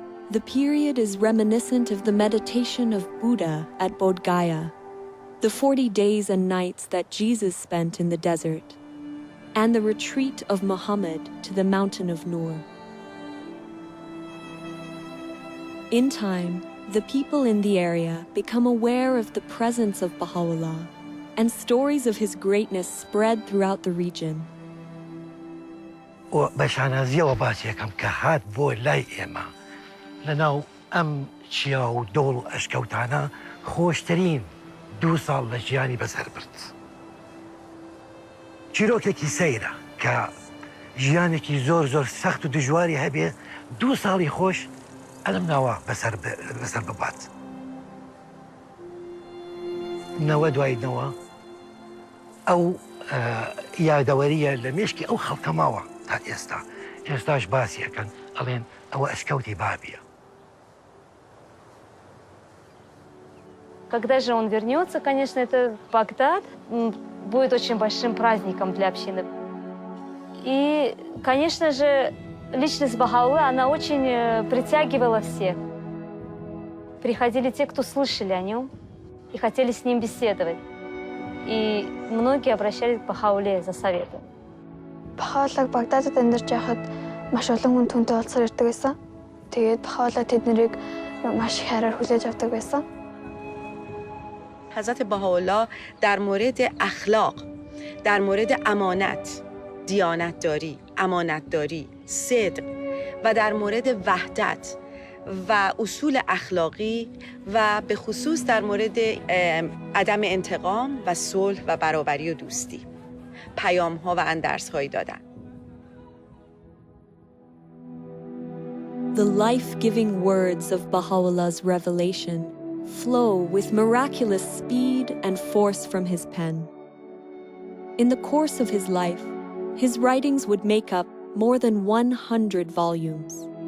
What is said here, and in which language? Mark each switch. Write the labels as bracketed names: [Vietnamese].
[English] The period is reminiscent of the meditation of Buddha at Bodh Gaya, the 40 days and nights that Jesus spent in the desert, and the retreat of Muhammad to the mountain of Nur. In time, the people in the area become aware of the presence of Bahá'u'lláh, and stories of his greatness spread throughout the region. [Central Kurdish] بەشانازیە و باسیەکەم کە هات بۆ لای ئێمە لەناو ئەم چیا و دۆڵ و ئەشکەوتانە خۆشترین 2 ساڵ لە ژیانی بەسەر برد. چیرۆکێکی سەیرە کە ژیانێکی زۆر سەخت و دژواری هەبێ 2 ساڵی خۆش ئەلم ناوە بەسەر ببات. نەوە دوای نەوە ئەو یادەوەریە لە مێشکی ئەو خەڵکە ماوە تا ئێستا. ئێستاش باسیەکەن ئەڵێن ئەوە ئەشکەوتی بابیە. [Russian] Когда же он вернется, конечно, это Багдад будет очень большим праздником для общины. И, конечно же, личность Баха'у'лláh, она очень притягивала всех. Приходили те, кто слышали о нем и хотели с ним беседовать. И многие обращались к Баха'у'лláh за советом. [Mongolian] Баха'у'лláh Багдадад амьдарч байхад маш олон хүн түүнтэй уулзсаар ирдэг байсан. Тэгээд Баха'у'лláh тэднийг маш их хайраар хүлээж авдаг байсан. [Persian] حضرت بهاءالله در مورد اخلاق، در مورد امانت، دیانتداری، امانتداری، صدق و در مورد وحدت و اصول اخلاقی و به خصوص در مورد عدم انتقام و صلح و برابری و دوستی پیام‌ها و اندرس‌هایی دادن. [English] The life-giving words of Baha'u'llah's revelation flow with miraculous speed and force from his pen. In the course of his life, his writings would make up more than 100 volumes.